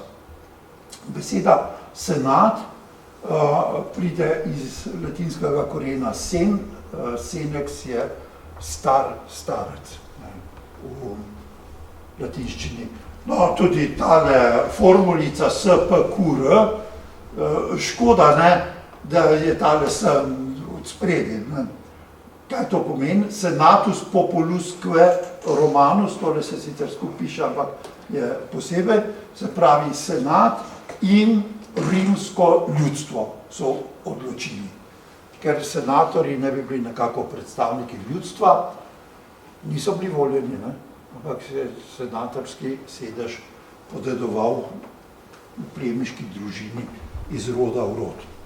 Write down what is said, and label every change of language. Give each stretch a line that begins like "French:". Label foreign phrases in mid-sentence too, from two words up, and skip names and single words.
Slovenian: Beseda senat pride iz latinskega korena sen, senex je star, starec v latinščini. No, tudi tale formulica SPQR, škoda, da je tale sem od spredi. Kaj to pomeni?
Latin: Senatus populusque Romanus,
Slovenian: tole se sicer skupaj piše, ampak je posebej, se pravi senat in rimsko ljudstvo so odločili. Ker senatorji ne bi bili nekako predstavniki ljudstva, niso bili voljeni, ampak se je senatorski sedež podedoval v plemiški družini iz roda v rod.